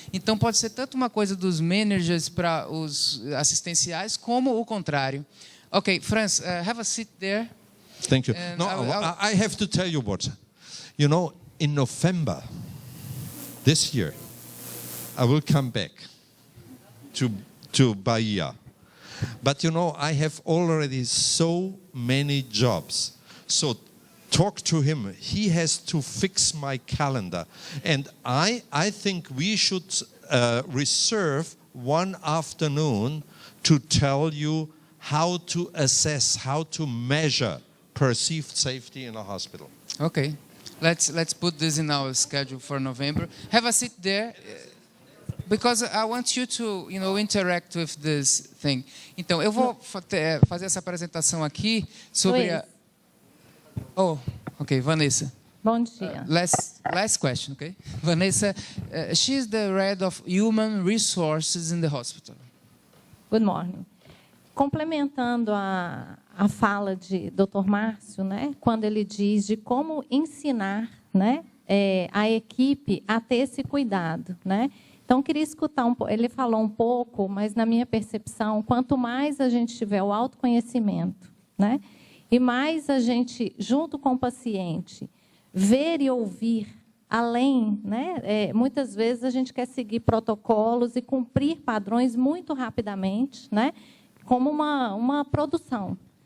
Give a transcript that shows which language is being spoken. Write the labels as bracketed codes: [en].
[pt] Então pode ser tanto uma coisa dos managers para os assistenciais como o contrário. [en] Okay, Franz, have a seat there. Thank you. I have to tell you what. In November this year, I will come back to Bahia. But you know, I have already so many jobs. So talk to him. He has to fix my calendar. And I think we should reserve one afternoon to tell you how to assess, how to measure perceived safety in a hospital. Okay. Let's put this in our schedule for November. Have a seat there. Because I want you to, interact with this thing. [pt] Então, eu vou fazer essa apresentação aqui sobre a... [en] Oh, okay, Vanessa. [pt] Bom dia. [en] Last question, okay? Vanessa, she's the head of Human Resources in the hospital. Good morning. [pt] Complementando a fala de Dr. Márcio, né, quando ele diz de como ensinar, né, a equipe a ter esse cuidado, né? Então, queria escutar um pouco. Ele falou um pouco, mas na minha percepção, quanto mais a gente tiver o autoconhecimento, né, e mais a gente, junto com o paciente, ver e ouvir além, né, muitas vezes a gente quer seguir protocolos e cumprir padrões muito rapidamente, né, como uma produção.